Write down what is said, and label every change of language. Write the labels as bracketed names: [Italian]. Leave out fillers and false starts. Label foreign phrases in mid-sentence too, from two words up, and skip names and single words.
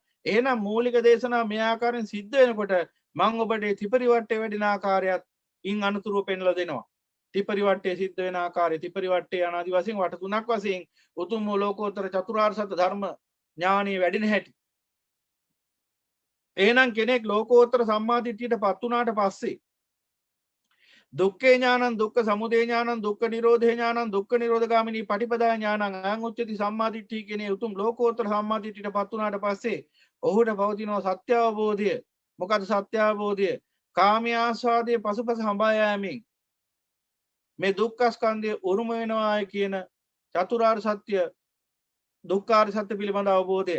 [Sinhala] එහෙනම් මූලික දේශනාව මේ ආකාරයෙන් සිද්ධ වෙනකොට මං ඔබට ත්‍රිපරිවට්ටේ වැඩෙන ආකාරයත් ඉන් අනුතුරුව පෙන්ලා දෙනවා. ත්‍රිපරිවට්ටේ සිද්ධ වෙන ආකාරය ත්‍රිපරිවට්ටේ අනාදි වශයෙන් වට තුනක් වශයෙන් උතුම් වූ ලෝකෝත්තර චතුරාර්ය සත්‍ය ධර්ම ඥානෙ වැඩෙන හැටි. එහෙනම් කෙනෙක් ලෝකෝත්තර සම්මාදිට්ඨියට පත් වුණාට පස්සේ [Pali] දුක්ඛේ ඥානං දුක්ඛ සමුදය ඥානං දුක්ඛ නිරෝධේ ඥානං දුක්ඛ නිරෝධගාමිනී පටිපදා ඥානං අයං උච්චති සම්මාදිට්ඨිය [Sinhala] කියන උතුම් ලෝකෝත්තර සම්මාදිට්ඨියට පත් වුණාට පස්සේ ඔහුට පවතිනවා සත්‍ය අවබෝධය. මොකද සත්‍ය අවබෝධය? කාමී ආස්වාදයේ පසුපස හඹා යෑමෙන් මේ දුක්ඛ ස්කන්ධය උරුම වෙනවායි කියන චතුරාර්ය සත්‍ය දුක්ඛාර්ය සත්‍ය පිළිබඳ අවබෝධය.